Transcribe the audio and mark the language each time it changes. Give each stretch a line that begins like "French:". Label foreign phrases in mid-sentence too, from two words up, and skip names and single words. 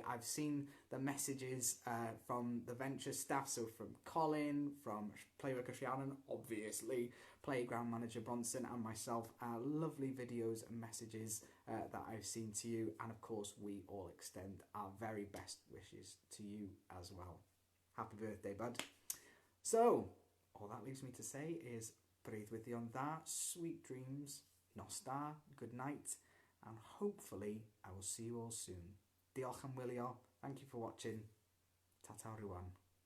English: I've seen the messages from the Venture staff, so from Colin, from Playworker Rhiannon, obviously, Playground Manager Bronson and myself, lovely videos and messages that I've seen to you, and of course we all extend our very best wishes to you as well. Happy birthday, bud. So, all that leaves me to say is breathe with you on that, sweet dreams, Nostar, good night, and hopefully I will see you all soon.
Welsh: Diolch am wylio,
English: thank you for watching,
Welsh: tata rwan.